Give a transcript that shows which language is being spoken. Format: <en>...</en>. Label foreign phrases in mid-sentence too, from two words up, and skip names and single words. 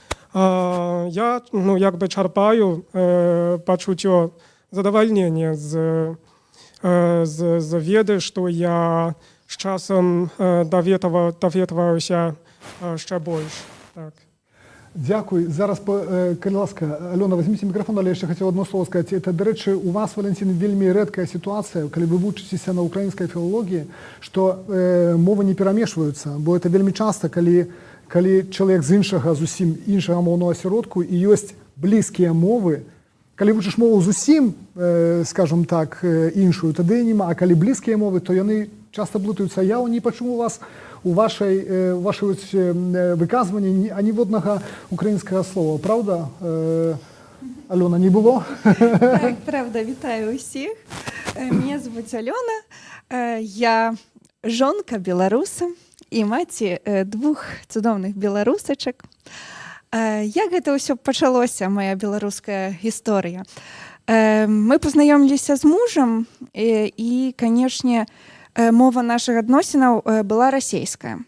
<be>як бы чарпаю пачуццё задавальнення з веды, што я з часам даведваюся ще больш. Так.</be> <uk>Дякую. Зараз,</uk> <be>калі ласка,</be> <uk>Альона, возьмите мікрофон, але я ще хотів одно слово сказати. Це, до речі, у вас, Валентин, вельми редкая ситуація, коли ви вучитеся на українській філології, що мови не перемішуються, бо це вельми часто, коли чоловік з іншого, зовсім іншого мовного осередку, і є близькі мови. Коли вчиш мову зовсім, скажімо так, іншою, тоді нема, а коли близькі мови, то вони часто блутаються. Я не почув у вас у вашей выказывании ані одного українського слова. Правда, Альона, не було? Так, правда, вітаю усіх. Мене звуть Альона.</uk> <be>Я жонка беларуса і маці двох цудоўных беларусачак. Як гэта ўсё пачалося, моя беларуская гісторыя? Мы пазнаёміліся з мужам і, канешне, мова нашых адносінаў была расейская.</be>